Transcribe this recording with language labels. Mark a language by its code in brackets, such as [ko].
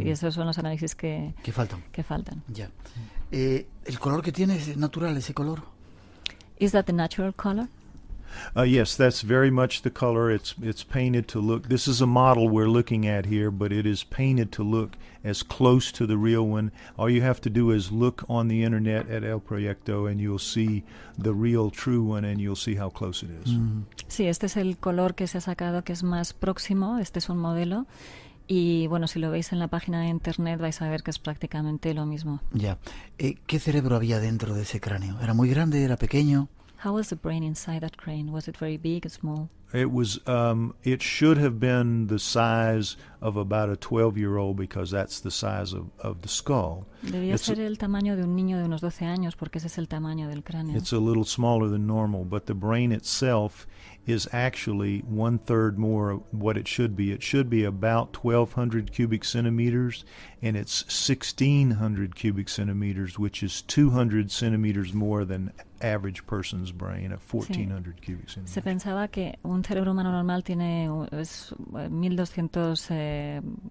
[es] Y esos son los análisis que faltan. Ya. ¿El color que tiene es natural, ese color? [en] Is that the natural color? Yes, that's very much the color. It's painted to look. This is a model we're looking at here, but it is painted to look as close to the real one. All you have to do is look on the internet at El Proyecto, and you'll see the real, true one, and you'll see how close it is. [es] Sí, este es el color que se ha sacado, que es más próximo. Este es un modelo. Y bueno, si lo veis en la página de internet vais a ver que es prácticamente lo mismo. Ya. ¿Qué cerebro había dentro de ese cráneo? ¿Era muy grande? ¿Era pequeño? [en] How was the brain inside that crane? Was it very big or small? It was. It should have been the size of about a 12-year-old because that's the size of the skull. [es] Debía ser el tamaño de un niño de unos 12 años porque ese es el tamaño del cráneo. [en] It's a little smaller than normal, but the brain itself is actually 1/3 more of what it should be. It should be about 1,200 cubic centimeters, and it's 1,600 cubic centimeters, which is 200 centimeters more than average person's brain, at 1,400 cubic centimeters. [es] Se pensaba que un cerebro humano normal tiene 1,200...